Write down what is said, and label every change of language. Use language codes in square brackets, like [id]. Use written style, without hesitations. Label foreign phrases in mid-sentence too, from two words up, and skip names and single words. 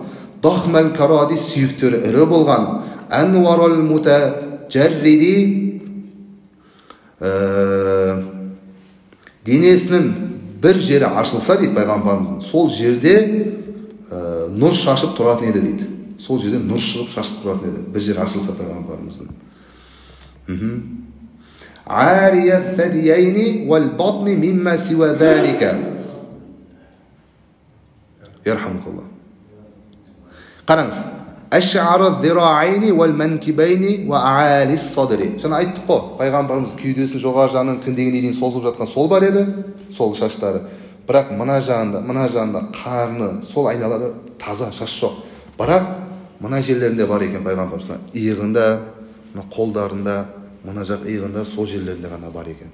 [ar] ضخم الكراديس, [kk] сүйектері ірі болған. [ar] أنور المتجرد, [kk] денесінің бір жері ашылса дейді пайғамбарымыздың, сол жерде нұр шашып тұратын еді дейді. Сол жерде нұр шығып шашып тұратын еді, бір жері ашылса пайғамбарымыздың. [ar] عاري الثديين والبطن مما سوى ذلك. [kk] Yarhamukallah. Қараңыз. [ar] أشعر الذراعين والمنكبين وأعالي الصدر. [kk] Жаңа айттық қой, пайғамбарымыз кеудесін жоғары жағынан кіндегіне дейін созылып жатқан сол бар еді, сол шаштары. Бірақ мына жағында қарны, сол айналада таза шаш жоқ. Бірақ мына жерлерінде бар екен пайғамбарымыз. Иығында, қолдарында, мына жақ иығында, сол жерлерінде ғана бар екен.